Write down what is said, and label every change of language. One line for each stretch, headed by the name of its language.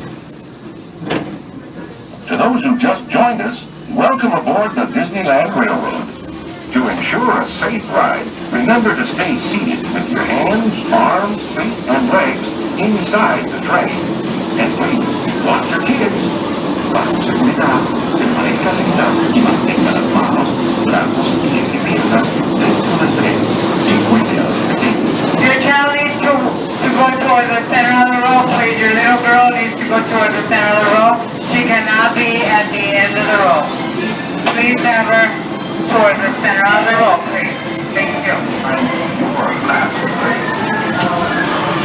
English: To those who just joined us, welcome aboard the Disneyland Railroad. To ensure a safe ride, remember to stay seated with your hands, arms, feet, and legs inside the train. And please, watch your kids.
Spanish: Para su seguridad, permanezca sentado y mantenga las manos, brazos, pies y piernas dentro del tren. Y cuide a los pequeños.
English: Your child needs to go toward the center of the row, please. Your little girl needs to go toward the center of the row. She cannot be at the end of the row. Please have her toward the center of the row, please. Thank you. Your last place.